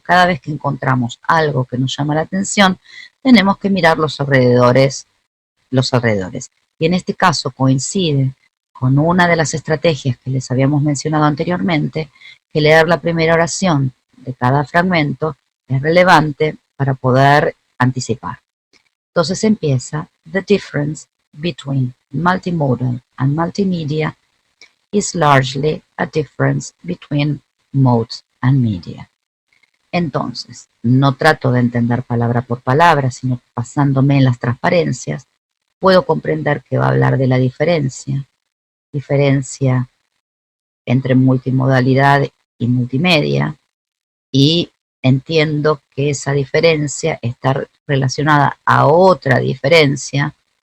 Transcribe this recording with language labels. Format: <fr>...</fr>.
<es>Cada vez que encontramos algo que nos llama la atención, tenemos que mirar los alrededores. Y en este caso coincide con una de las estrategias que les habíamos mencionado anteriormente, que leer la primera oración de cada fragmento es relevante para poder anticipar. Entonces empieza:</es> <en>The difference between multimodal and multimedia is largely a difference between modes and media.</en> <es>Entonces, no trato de entender palabra por palabra, sino basándome en las transparencias, puedo comprender que va a hablar de la diferencia entre multimodalidad y multimedia, y entiendo que esa diferencia está relacionada a otra diferencia.</es>